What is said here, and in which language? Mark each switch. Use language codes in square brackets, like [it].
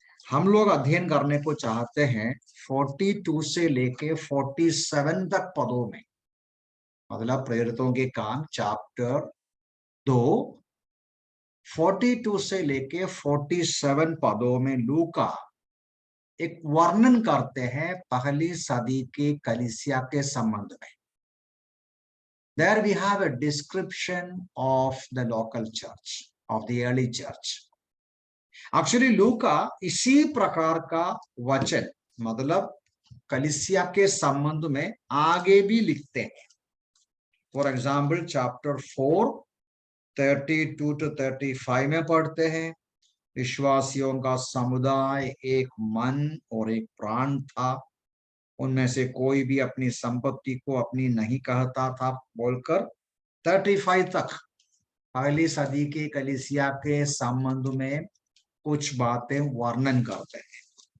[hi] हम लोग अध्ययन करने को चाहते हैं 42 से लेके 47 तक पदों में, मतलब प्रेरितों के काम चैप्टर 2 42 से लेके 47 पदों में लूका एक वर्णन करते हैं पहली सदी के कलीसिया के संबंध में। [en] There we have a description of the local church, of the early church. [hi] Actually, लूका इसी प्रकार का वचन मतलब कलीसिया के संबंध में आगे भी लिखते हैं। फॉर एग्जाम्पल चैप्टर 4 32 to 35 में पढ़ते हैं, विश्वासियों का समुदाय एक मन और एक प्राण था, उनमें से कोई भी अपनी संपत्ति को अपनी नहीं कहता था बोलकर 35 तक पहली सदी के कलीसिया के संबंध में कुछ बातें वर्णन करते हैं।